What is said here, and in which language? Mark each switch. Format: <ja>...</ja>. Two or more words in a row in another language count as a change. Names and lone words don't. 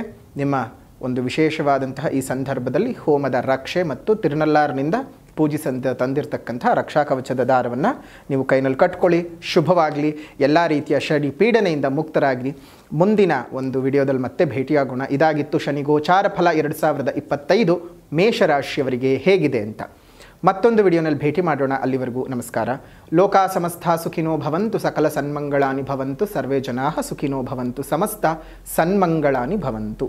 <kn>ನಿಮ್ಮ ಒಂದು ವಿಶೇಷವಾದಂತಹ ಈ ಸಂದರ್ಭದಲ್ಲಿ ಹೋಮದ ರಕ್ಷೆ ಮತ್ತು ತಿರುನಲ್ಲಾರ್ನಿಂದ ಪೂಜಿಸಂತ ತಂದಿರತಕ್ಕಂಥ ರಕ್ಷಾ ಕವಚದ ದಾರವನ್ನು ನೀವು ಕೈನಲ್ಲಿ ಕಟ್ಕೊಳ್ಳಿ. ಶುಭವಾಗಲಿ. ಎಲ್ಲ ರೀತಿಯ ಶನಿ ಪೀಡನೆಯಿಂದ ಮುಕ್ತರಾಗಿರಿ. ಮುಂದಿನ ಒಂದು ವಿಡಿಯೋದಲ್ಲಿ ಮತ್ತೆ ಭೇಟಿಯಾಗೋಣ. ಇದಾಗಿತ್ತು ಶನಿ ಗೋಚಾರ ಫಲ 2025 ಮೇಷರಾಶಿಯವರಿಗೆ ಹೇಗಿದೆ ಅಂತ. ಮತ್ತೊಂದು ವಿಡಿಯೋನಲ್ಲಿ ಭೇಟಿ ಮಾಡೋಣ. ಅಲ್ಲಿವರೆಗೂ ನಮಸ್ಕಾರ.</kn> <sa>ಲೋಕಾ ಸಮಸ್ತ ಸುಖಿನೋ ಭವಂತು, ಸಕಲ ಸನ್ಮಂಗಳಾನಿ ಭವಂತು, ಸರ್ವೇ ಜನಾಃ ಸುಖಿನೋ ಭವಂತು, ಸಮಸ್ತ ಸನ್ಮಂಗಳಾನಿ ಭವಂತು.</sa>